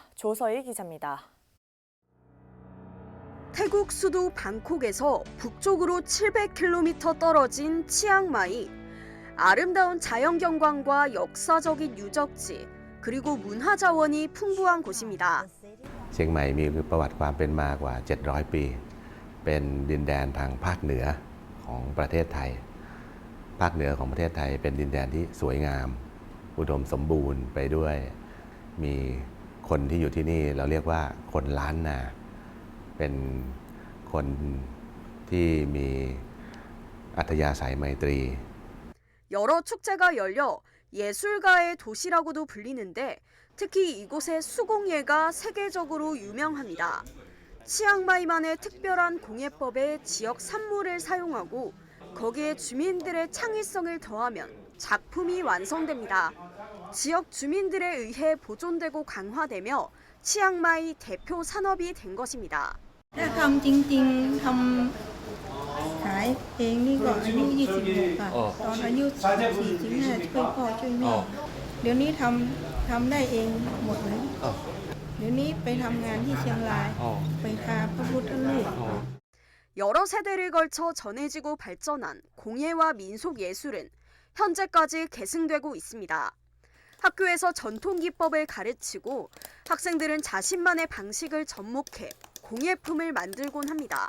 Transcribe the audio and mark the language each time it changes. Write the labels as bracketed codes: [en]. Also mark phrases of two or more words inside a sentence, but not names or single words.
[ko] 조서희 기자입니다. 태국 수도 방콕에서 북쪽으로 700km 떨어진 치앙마이. 아름다운 자연경관과 역사적인 유적지, 그리고 문화자원이 풍부한 곳입니다. [th] เชียงใหม่มีประวัติความเป็นมากว่า 700 ปี เป็นดินแดนทางภาคเหนือของประเทศไทย ภาคเหนือของประเทศไทยเป็นดินแดนที่สวยงาม อุดมสมบูรณ์ไปด้วย มีคนที่อยู่ที่นี่เราเรียกว่าคนล้านนา เป็นคนที่มีอัธยาศัยไมตรี [ko] 여러 축제가 열려 예술가의 도시라고도 불리는데 특히 이곳의 수공예가 세계적으로 유명합니다. 치앙마이만의 특별한 공예법에 지역 산물을 사용하고 거기에 주민들의 창의성을 더하면 작품이 완성됩니다. 지역 주민들에 의해 보존되고 강화되며 치앙마이 대표 산업이 된 것입니다. [th] ถ้าทำจริงๆทำขายเองนี่ก็อายุ26ค่ะตอนอายุ14-15ช่วยพ่อช่วยแม่เดี๋ยวนี้ทำได้เองหมดเลยเดี๋ยวนี้ไปทำงานที่เชียงรายไปทาพระพุทธรูป [ko] 여러 세대를 걸쳐 전해지고 발전한 공예와 민속 예술은 현재까지 계승되고 있습니다. 학교에서 전통 기법을 가르치고 학생들은 자신만의 방식을 접목해 공예품을 만들곤 합니다.